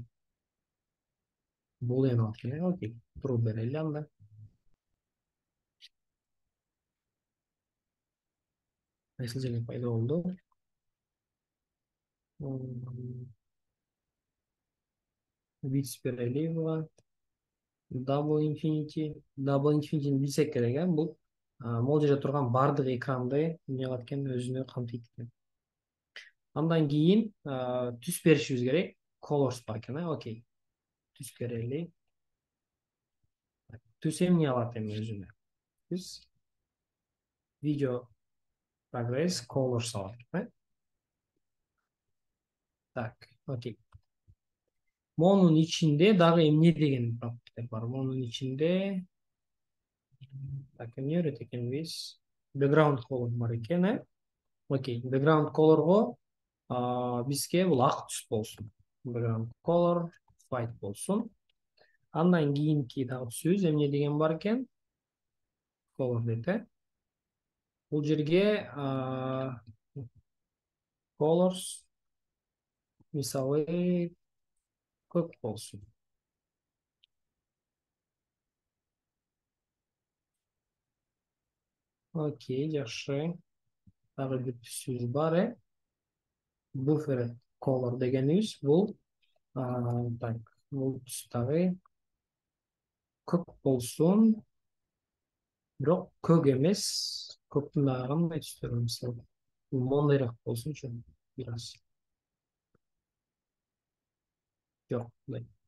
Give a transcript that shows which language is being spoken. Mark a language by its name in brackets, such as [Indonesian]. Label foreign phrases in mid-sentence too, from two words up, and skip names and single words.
[Kyrgyz] Бул эми алат экен, окей. True берели анда. Кайсы жерге пайда болду? Width берели буга. [English] Double infinity [Kyrgyz] билсек керек, э. Бул могул жерде турган бардык экранды эмне кылат экен, өзүнө камтыйт экен. Андан кийин түс беришибиз керек. Colors бар экен, окей. Түс берели. Түс эмне алат эми өзүнө? Түс [English] video progress colors [Kyrgyz] алат, э. Так, окей. Монун ичинде дагы эмне деген пропертилер бар? Монун ичинде так, эмне берет экенбиз? [English] Background color [Kyrgyz] бар экен, э. Окей, [English] background colorго [Kyrgyz] бизге бул ак түс болсун. [English] Background color white [Kyrgyz] болсун. Андан кийинки дагы түсүбүз эмне деген бар экен? Color дейт, э. Бул жерге colors мисалы көк болсун. Окей, жакшы. Дагы бир түсүбүз бар, э. [English] Buffer color [Kyrgyz] дегенибиз бул так, бул түс дагы көк болсун. Бирок көк эмес, көктүн дагы кандай түстөр бар, мисалы бул мондайраак болсунчу, бир аз. Жок, мындай.